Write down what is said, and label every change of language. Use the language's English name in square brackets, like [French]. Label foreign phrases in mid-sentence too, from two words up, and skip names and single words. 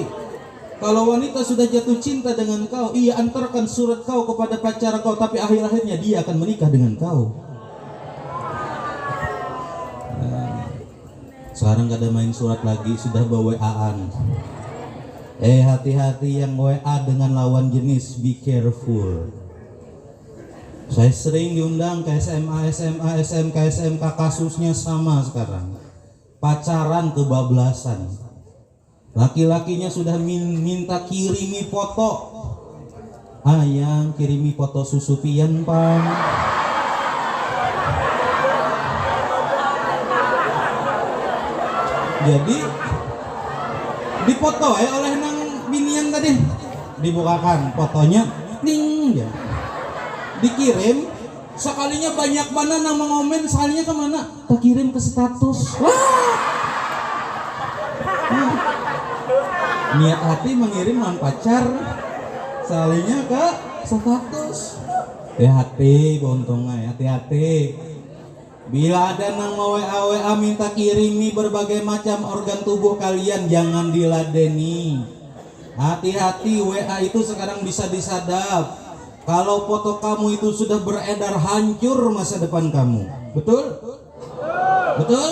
[Indonesian] Kalau wanita sudah jatuh cinta dengan kau, ia antarkan surat kau kepada pacar kau, tapi akhir-akhirnya dia akan menikah dengan kau. Sekarang gak ada main surat lagi, sudah WA-an. Hati-hati yang WA dengan lawan jenis, [English] be careful. [Indonesian] Saya sering diundang ke SMA, SMK, SMK, kasusnya sama sekarang. Pacaran kebablasan. Laki-lakinya sudah minta kirimi foto. [Banjar] Ayang kirimi foto susu pian pang. Jadi dipoto oleh nang binian tadi, dibukakan fotonya, ding ya. [Indonesian] Dikirim, sekalinya banyak mana nang mengomen, sekalinya kemana? Tak kirim ke status. Niat hati mengirim non pacar, sekalinya ke status. Hati bontongnya, hati-hati. Bila ada nang mau WA minta kirimi berbagai macam organ tubuh kalian, jangan diladeni. Hati-hati, WA itu sekarang bisa disadap. Kalau foto kamu itu sudah beredar, hancur masa depan kamu. Betul? Betul?